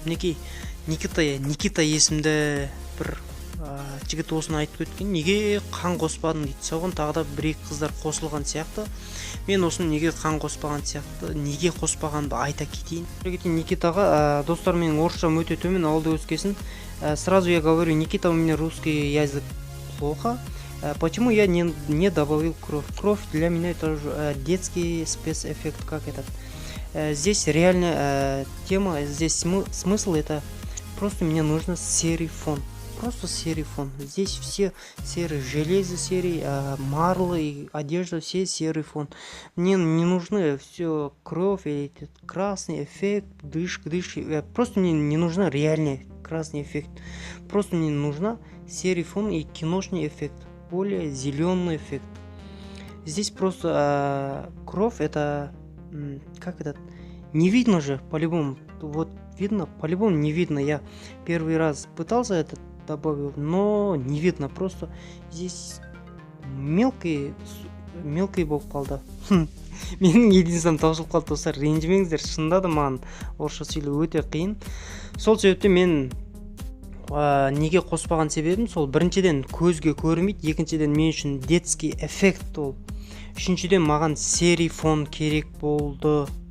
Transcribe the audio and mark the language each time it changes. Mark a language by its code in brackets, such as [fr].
[kk] Мінекей Никита есімді бір жігіт осыны айтып өткен, неге қан қоспадың дейді. Соған тағы да бір-екі қыздар қосылған сияқты. Мен осыны неге қан қоспаған сияқты, неге қоспағанды айта кетейін. Никитаға, достар, менің орысшам өте төмен, ауылда өскесін. [ru] Сразу я говорю, Никита, у меня русский язык плохо. Почему я не добавил кровь? Кровь для меня это же детский спецэффект, как этот. Здесь реально тема, здесь смысл, это просто мне нужно серый фон. Просто серый фон. Здесь все серые, железо серый, марло и одежда, все серый фон. Мне не нужны все кровь или красный эффект, дышка. Просто мне не нужна реальный красный эффект. Просто мне нужна серый фон и киношный эффект, более зеленый эффект. Здесь просто кровь, это как этот, не видно же по-любому. Вот видно, по-любому не видно. Я первый раз пытался это добавил, но не видно, просто здесь мелкий [kk] болып қалды. Менің единствен таусылып қалды, достар, ренжімеңіздер, шынында да маған орысша сөйлеу өте қиын. Сол себепті мен неге қоспаған себебім сол, біріншіден көзге көрмейді, екіншіден мен үшін [ru] детский эффект [kk] ол, үшіншіден маған [ru] серий фон [kk] керек болды.